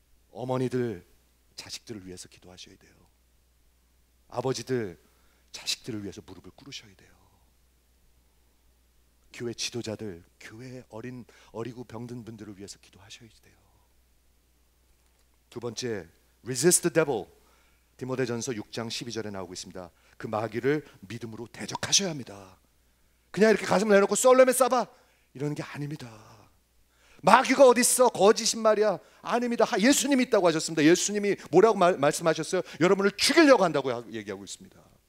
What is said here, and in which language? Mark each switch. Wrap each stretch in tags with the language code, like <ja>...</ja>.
<ko>어머니들 자식들을 위해서 기도하셔야 돼요. 아버지들 자식들을 위해서 무릎을 꿇으셔야 돼요. 교회 지도자들, 교회 어리고 병든 분들을 위해서 기도하셔야 돼요. 두 번째,</ko> <en>resist the devil.</en> <ko>디모데전서 6장 12절에 나오고 있습니다. 그 마귀를 믿음으로 대적하셔야 합니다. 그냥 이렇게 가슴을 내놓고 썰레메 싸봐 이러는 게 아닙니다. 마귀가 어디 있어? 거짓인 말이야. 아닙니다. 예수님이 있다고 하셨습니다. 예수님이 뭐라고 말씀하셨어요? 여러분을 죽이려고 한다고 얘기하고 있습니다.</ko>